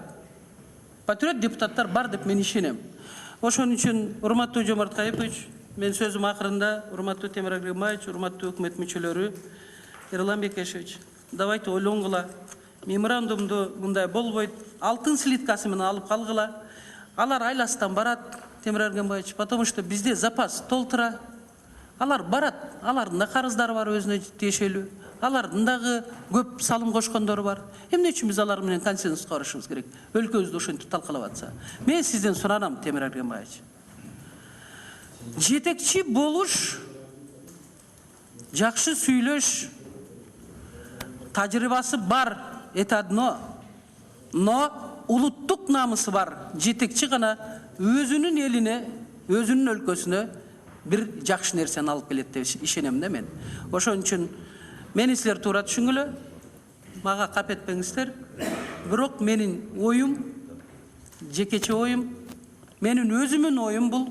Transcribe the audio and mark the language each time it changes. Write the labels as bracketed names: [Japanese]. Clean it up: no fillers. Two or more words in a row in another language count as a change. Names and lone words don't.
[Kyrgyz] Патриот депутаттар бар деп мен ишенем. Ошон үчүн урматтуу Жомарт Кайыпович, мен сөзүм акырында, урматтуу Темир Эргенбаевич, урматтуу өкмөт мүчөлөрү, Эрлан Бекешевич, давайте ойлонгула. Меморандумду мындай болбойт, алтын слиткасы менен алып калгыла. Алар айластан барат, Темир Эргенбаевич, [Russian] потому что [Kyrgyz] бизде запас толтура. Алар барат, алардын да карыздары бар өзүнө тиешелүү. Алардын дагы көп салым кошкондору бар. Эмне үчүн биз алар менен консенсуска барышыбыз керек? Өлкөбүздү ошентип талкалап атса. Мен сизден суранам, Темир Эргенбаевич. Жетекчи болуш, жакшы сүйлөш тажрыйбасы бар, [Russian] это одно. [Kyrgyz] Но улуттук намысы бар жетекчи гана өзүнүн элине, өзүнүн өлкөсүнө бир жакшы нерсени алып келет деп ишенем да мен. Ошон үчүн мени силер туура түшүнгүлө, мага кап этпеңиздер. Бирок менин оюм, жекече оюм, менин өзүмүн оюм бул.